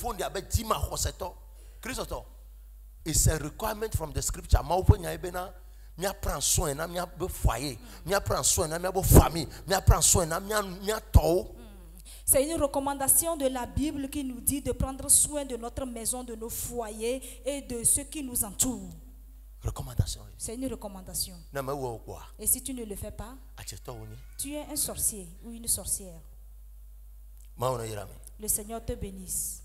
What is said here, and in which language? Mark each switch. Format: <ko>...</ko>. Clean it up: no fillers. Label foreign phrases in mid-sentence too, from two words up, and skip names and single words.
<en>it's a requirement from the scripture.</en> <ee>mia</ee> <fr>prend soin</fr> <ee>na mia be foyer, mia</ee> <fr>prend soin</fr> <ee>na mia be famille, mia</ee> <fr>prend soin</fr> <ee>na mia to.</ee> <fr>C'est une recommandation de la Bible qui nous dit de prendre soin de notre maison, de nos foyers et de ceux qui nous entourent. Recommandation. C'est une recommandation. Et si tu ne le fais pas, tu es un sorcier ou une sorcière. Le Seigneur te bénisse.</fr>